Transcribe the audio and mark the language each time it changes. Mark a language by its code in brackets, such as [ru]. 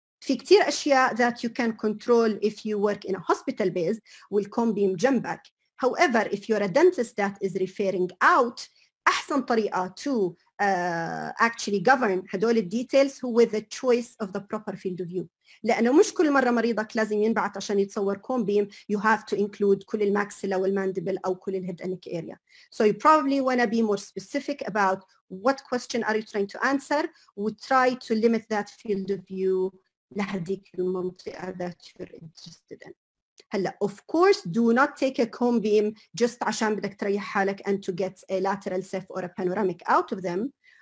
[ar] في كتير أشياء [en] that you can control if you work in a hospital base والcomb beam جنبك. However, if you're a dentist that is referring out, [ar] أحسن طريقة [en] to actually govern [ar] هدول الديتيلز هو [en] the choice of the proper field of view. [ar] لأنه مش كل مرة مريضك لازم ينبعت عشان يتصور comb beam. [en] You have to include [ar] كل الماكسيلا والماندبل أو كل الهيد [en] and neck area. So you probably want to be more specific about what question are you trying to answer. We try to limit that field of view [ar] لهديك المنطقة [en] that you're interested in. [ar] هلا [en] of course do not take a comb beam just [ar] عشان بدك تريح حالك [en] and to get a lateral ceph or a panoramic out of them.